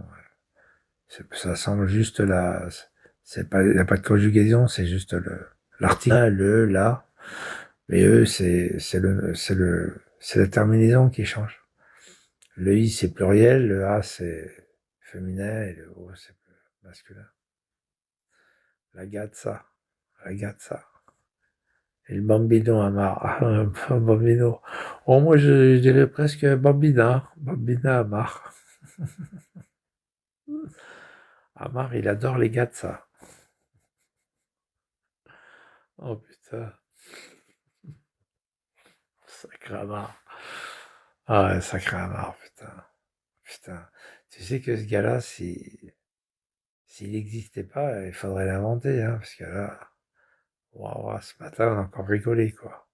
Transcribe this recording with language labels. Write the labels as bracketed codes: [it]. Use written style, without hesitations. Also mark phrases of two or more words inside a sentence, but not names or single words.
[fr] Ça semble juste là, c'est pas, il n'y a pas de conjugaison, c'est juste l'article, le, la. Mais eux, c'est la terminaison qui change. Le i c'est pluriel, le a c'est féminin et le o c'est masculin. [it] Ragazza, ragazza. [fr] Et le bambino Amar, bambino. Oh, moi je dirais presque [it] bambina, bambina [fr] Amar. Amar, il adore les gazza. Oh putain, sacré Amar. Ah ouais, sacré Amar, putain. Putain. Tu sais que ce gars-là, s'il n'existait pas, il faudrait l'inventer, hein, parce que là, waouh, ce matin, on a encore rigolé, quoi.